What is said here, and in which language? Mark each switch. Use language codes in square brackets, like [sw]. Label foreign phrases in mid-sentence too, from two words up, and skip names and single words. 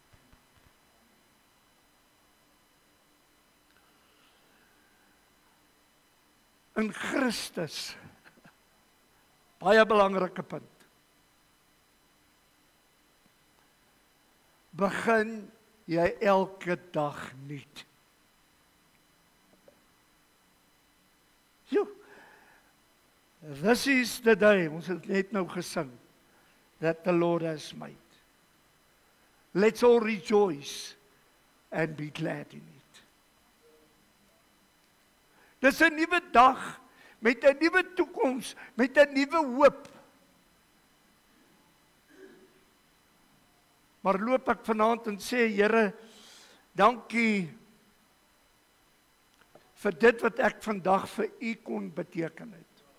[af] In Christus, baie belangrike punt, begin jy elke dag nuut. Jo, [en] This is the day, [af] ons het net nou gesing, [en] that the Lord has made. Let's all rejoice and be glad in it. [af] Dis 'n nuwe dag, met 'n nuwe toekoms, met 'n nuwe hoop. Maar loop ek vanaand en sê, Here, dankie vir dit wat ek vandag vir U kon beteken het.